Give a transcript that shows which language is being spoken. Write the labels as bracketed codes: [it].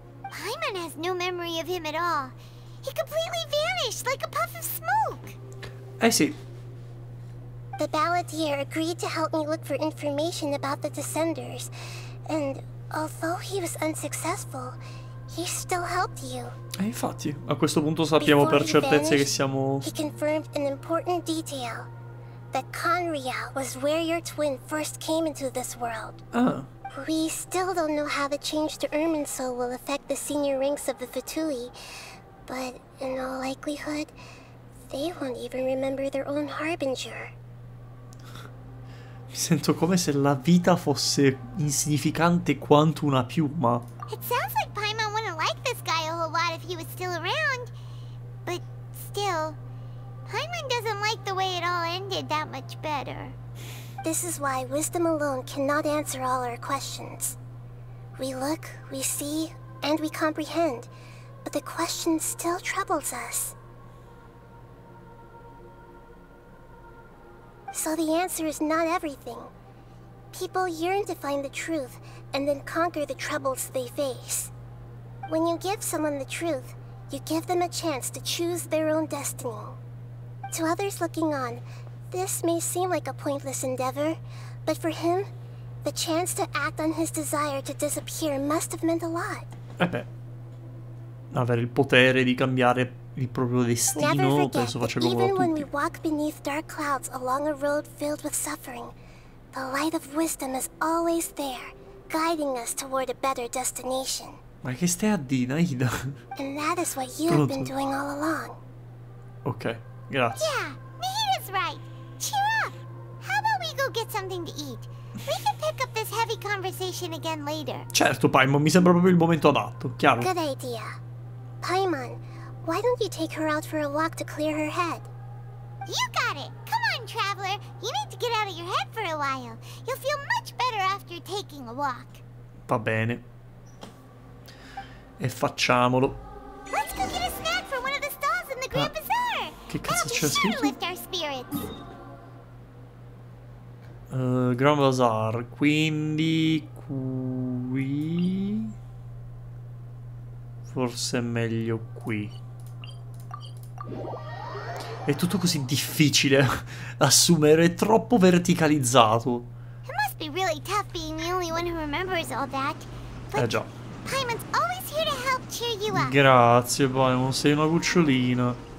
[en] Paimon has no memory of him at all. He completely vanished like a puff of smoke. [it] Sì. [en] The balladeer agreed to help me look for information about the Descenders, and although he was unsuccessful, he still helped you. [it] Infatti, a questo punto sappiamo per certezza che siamo... [en] He confirmed an important detail. That Conria was where your twin first came into this world. Ah. We still don't know how the change to Irminsul will affect the senior ranks of the Fatui, but in all likelihood, they won't even remember their own harbinger. [it] Mi sento come se la vita fosse insignificante quanto una piuma. [en] It sounds like Paimon wouldn't like this guy a whole lot if he was still around. But still, Paimon doesn't like the way it all ended that much better. This is why wisdom alone cannot answer all our questions. We look, we see, and we comprehend, but the question still troubles us. So the answer is not everything. People yearn to find the truth and then conquer the troubles they face. When you give someone the truth, you give them a chance to choose their own destiny. To others looking on, this may seem like a pointless endeavor, but for him, the chance to act on his desire to disappear must have meant a lot. [it] Beh, avere il potere di cambiare il proprio destino penso faccia comodo a [en] even when we [it] tutti. [en] walk beneath dark clouds along a road filled with suffering, the light of wisdom is always there, guiding us toward a better destination. [it] Ma che stai a dire, Aida? [en] And that is what you have been doing all along. [it] Ok, grazie. [en] Yeah, Nahida's right. Cheer up. How about we go get something to eat? We can pick up this heavy conversation again later. [it] Certo, Paimon, mi sembra proprio il momento adatto, chiaro. [en] Good idea. Paimon, why don't you take her out for a walk to clear her head? You got it. Come on, traveler. You need to get out of your head for a while. You'll feel much better after taking a walk. [it] Va bene. E facciamolo. [en] Let's go get a snack from one of the stalls in the Grand Bazaar. [it] Che cazzo c'è [en] be sure to [it] scritto? [en] lift our spirits. [it] Grand Bazaar, quindi qui... Forse è meglio qui. È tutto così difficile assumere, è troppo verticalizzato. [en] It must be really tough being the only one who remembers all that. But [it] Già. [en] Paimon's always here to help cheer you up. [it] Grazie Paimon, sei una cucciolina.